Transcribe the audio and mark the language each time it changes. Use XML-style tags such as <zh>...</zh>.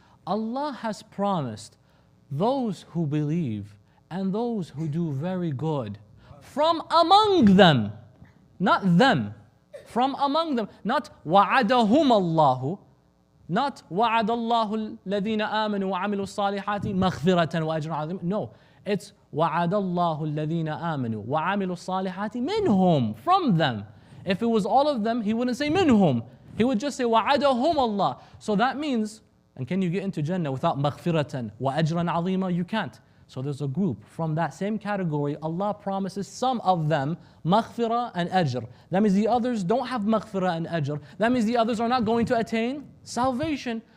<en>Allah has promised those who believe and those who do very good from among them, not them, from among them, not</en> <ar>وَعَدَهُمَ اللَّهُ,</ar> <en>not</en> <ar>وَعَدَ اللَّهُ الَّذِينَ آمَنُوا وَعَمِلُوا الصَّالِحَاتِ مَغْفِرَةً وَأَجْرًا عَظِيمًا.</ar> <en>No, it's</en> <ar>وَعَدَ اللَّهُ الَّذِينَ آمَنُوا وَعَمِلُوا الصَّالِحَاتِ مِنْهُم,</ar> <en>from them. If it was all of them, he wouldn't say minhum. He would just say وَعَدَهُمَ Allah. So that means, and can you get into Jannah without</en> <ar>مَغْفِرَةً وَأَجْرًا عَظِيمًا?</ar> <en>You can't. So there's a group from that same category. Allah promises some of them maghfirah and ajr. That means the others don't have maghfirah and ajr. That means the others are not going to attain salvation.</en>